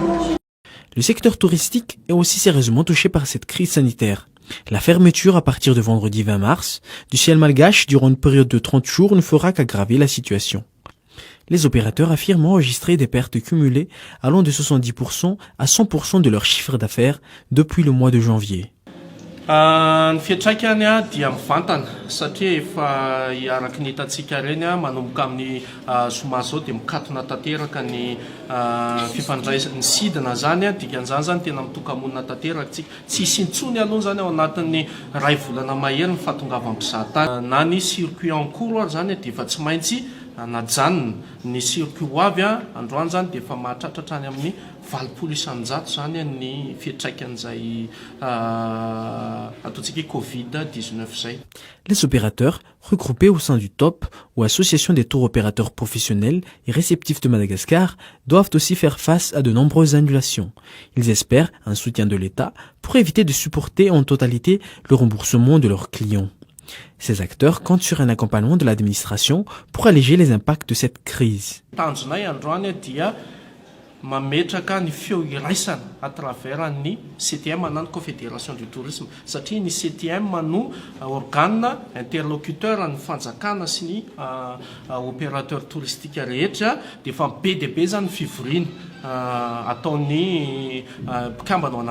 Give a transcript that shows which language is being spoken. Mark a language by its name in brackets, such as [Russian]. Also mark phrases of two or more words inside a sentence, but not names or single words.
[French] Le secteur touristique est aussi sérieusement touché par cette crise sanitaire. La fermeture à partir de vendredi 20 mars du ciel malgache durant une période de 30 jours ne fera qu'aggraver la situation. Les opérateurs affirment enregistrer des pertes cumulées allant de 70% à 100% de leur chiffre d'affaires depuis le mois de janvier. [Malagasy] Ny fiantraikany dia mivantana satria efa iaraky ny hitantsika reny manomboka amin'ny zoma zao dia mikatona tanteraka ny fifandraisany sidina zany dikan'izany zany tena mitoka-monina tanteraka tsika tsy hisy intsony aloha zany ao anatin'ny ray volana mahery ny fahatongava mpizahatany na ny [French] circuit en cours [Malagasy] ary zany dia efa tsy maintsy najanona ny circuit ho avy androany zany dia efa mahatratratra any amin'ny 20 isanjato zany ny fiantraikan'izay ataontsika Covid-19 zay. [French] Les opérateurs, regroupés au sein du TOP, ou Association des tours opérateurs professionnels et réceptifs de Madagascar, doivent aussi faire face à de nombreuses annulations. Ils espèrent un soutien de l'État pour éviter de supporter en totalité le remboursement de leurs clients. Ces acteurs comptent sur un accompagnement de l'administration pour alléger les impacts de cette crise. [Malagasy] Mametraka ny feo iraisana [French] à travers [Malagasy] ny CTM na ny Confédération du Tourisme satria ny CTM no [French] organe interlocuteur [Malagasy] ny fanjakana sy ny [French] opérateur touristique [Malagasy] rehetra dia fa be dia be zany fivoriana ataony mpikambana ao